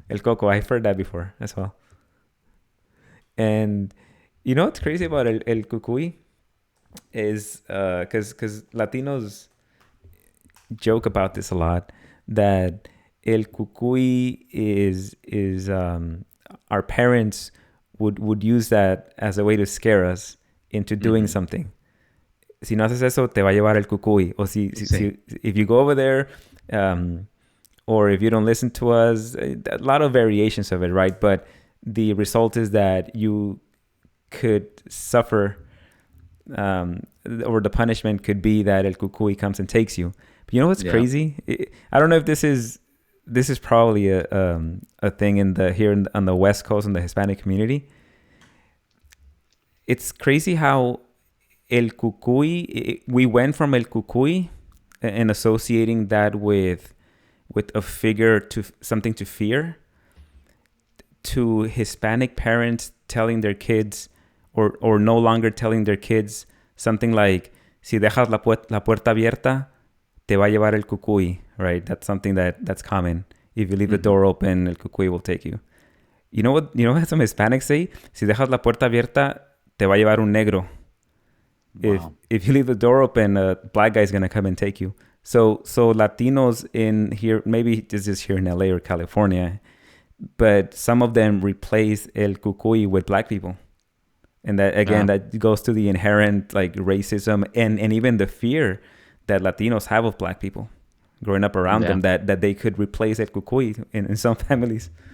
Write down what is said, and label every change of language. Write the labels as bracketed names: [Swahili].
[English] el Coco, I've heard that before as well. And you know what's crazy about el Cucuy is because Latinos joke about this a lot, that el Cucuy is our parents would use that as a way to scare us into doing something. [Spanish] Si no haces eso, te va a llevar el Cucuy. [English] O if you go over there, or if you don't listen to us, a lot of variations of it, right? But the result is that you could suffer, or the punishment could be that el Cucuy comes and takes you. But you know what's crazy? I don't know if this is probably a thing on the West Coast in the Hispanic community. It's crazy how el Cucuy, we went from el Cucuy and associating that with a figure to something to fear, to Hispanic parents telling their kids, or no longer telling their kids something like, [Spanish] si dejas la puerta abierta, te va a llevar el Cucuy, [English] right? That's something that's common. If you leave the door open, el Cucuy will take you. You know what some Hispanics say? [Spanish] Si dejas la puerta abierta, te va a llevar un negro. [English] Wow. If you leave the door open, a black guy's gonna come and take you. So Latinos in here, maybe this is here in LA or California, but some of them replace el Cucuy with black people. And that, again, that goes to the inherent, like, racism and even the fear that Latinos have of black people growing up around them, that they could replace el Cucuy in some families.